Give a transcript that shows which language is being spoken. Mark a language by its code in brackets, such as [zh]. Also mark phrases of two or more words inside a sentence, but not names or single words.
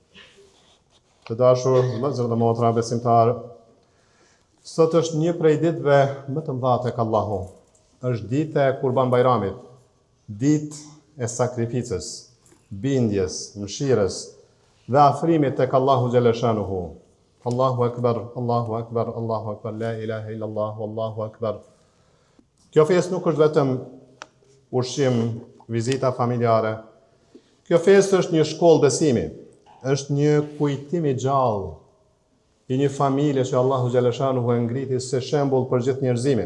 [sq] Të dashur vëllezër dhe motra besimtarë, sot është një prej ditëve më të mëdha tek Allahu. Është dita e Kurban Bayramit, ditë e sakrificës, bindjes, mëshirës dhe afrimit tek [ar] الله جل شأنه. الله أكبر، الله أكبر، الله أكبر، لا إله إلا الله، والله أكبر. [sq] Kjo festë nuk është vetëm ushqim, vizita familjare. Kjo festë është një shkollë besimi, është një kujtim i gjallë i një familje që [ar] الله جل شأنه [sq] e ngriti si shembull për gjithë njerëzimin.